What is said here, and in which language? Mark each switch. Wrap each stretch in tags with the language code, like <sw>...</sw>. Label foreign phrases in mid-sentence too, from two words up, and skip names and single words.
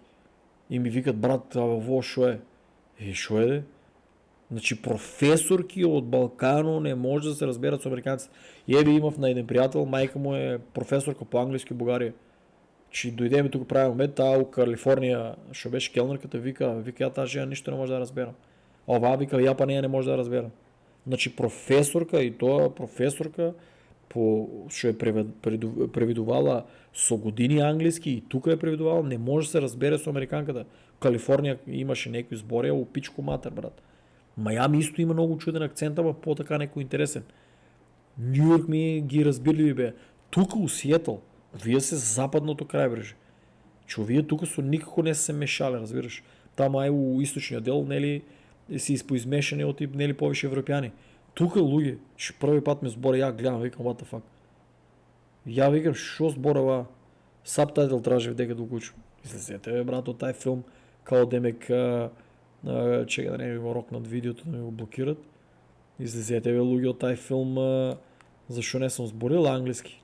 <mk>И ми викат, брат, во шо е? Шо е, де?</mk> <bg>Значи професорки от Балкано не може да се разберат с американци. И имав на един приятел, майка му е професорка по английски в България. Че дойде ми тук правим момент, у Калифорния, шо беше келнерката, вика, я тази жена нищо не може да разберам.</bg> <mk>Ова, вика, я па нея не може да разберам. Значи професорка и тоа професорка што е преведувала со години английски и тука е преведувала, не може да се разбере со американката. В Калифорния имаше некои збори, у пичко матер, брат. Мајами исто има много чуден акцент, ама по-така некој интересен. Нью Йорк ми ги разбирливи бе. Тука у Сиетъл, вие се западното крајбреже. Че вие тука со никако не се мешале, разбираш. Тама е у источниот дел, нели, си изпоизмешани од тип, нели, повише европјани. Тука, луѓе, че први пат ме збора, ја гледам, викам,</mk> <en>what the fuck.</en> <mk>Ја викам, шо зборава, сабтайтл тражев дека да го учам. Излезете, бе, брат, од тај филм, као демек, чека да не ми го рокнат видеото, да ми го блокират. Излезете, бе, луѓе, од тај филм, зашо не сум зборил англиски.</mk>